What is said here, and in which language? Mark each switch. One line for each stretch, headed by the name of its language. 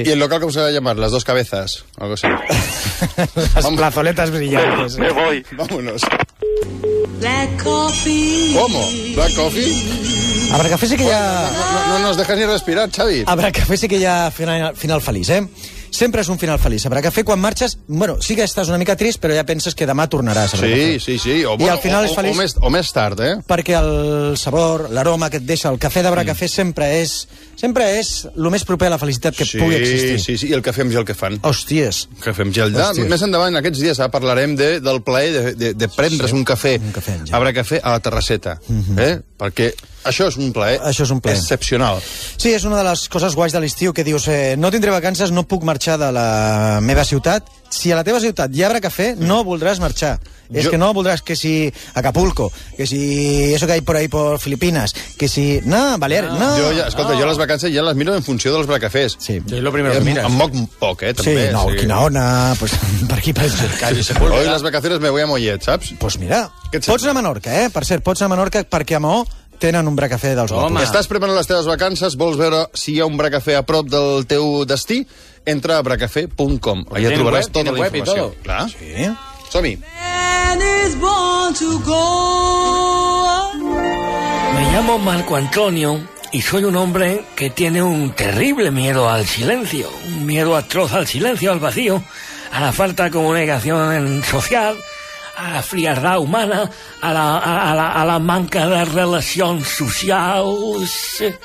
Spanish: ¿Y el local cómo se va a llamar? Las dos cabezas. Algo así. Las plazoletas brillantes. Me voy. Vámonos. Black Coffee. ¿Cómo? ¿Black Coffee? Habrá café, sí que ya. No nos dejas ni respirar, Xavi. Habrá café, sí que ya final feliz, ¿eh?
Catalan: Sempre és un final feliç. Habrá café quan marxes... Bueno, sí que estàs una mica trist, però ja penses que demà tornaràs. Sí, sí, sí. O, bueno, i al final és feliç... O més tard, eh? Perquè el sabor, l'aroma que et deixa el cafè d'Habrá café sempre és el més proper a la felicitat que pugui existir. Sí, sí, sí. I el cafè amb gel que fan. Hòsties. Cafè amb gel. Més endavant, aquests dies, parlarem del plaer de prendre's un cafè amb gel. Habrá café a la terrasseta, perquè... Això és un plaer. Excepcional. Sí, és una de les coses guais de l'estiu, que dius, no tindré vacances, no puc marxar de la meva ciutat. Si a la teva ciutat hi haurà cafè, no voldràs marxar. És jo... que no voldràs
Spanish: que si Acapulco, que si eso que hay por ahí por Filipinas,
Catalan: que si... No, Balears, no. Jo ja, escolta, no. Jo les vacances ja les miro en funció dels bracafés. Sí.
Spanish: És lo primero que mires.
Catalan: Em moc poc, també. Sí, no, sí. Quina ona, pues per aquí, per allà.
Spanish: Hoy las vacaciones me voy a Mollet,
Catalan: saps? Pues mira, pots anar a Menorca, per cert, pots anar a Menorca perquè a Mahó tenen un bracafé dels guapos. Estàs preparant les teves vacances, vols veure si hi ha un bracafé a prop del teu destí? Entra a bracafé.com. Allà trobaràs tota la informació. Clar. Sí. Som-hi.
Spanish: Me llamo Marco Antonio y soy un hombre que tiene un terrible miedo al silencio, un miedo atroz al silencio, al vacío,
Catalan: a la falta de comunicación social, a la frialdad humana, a la manca de relacions socials.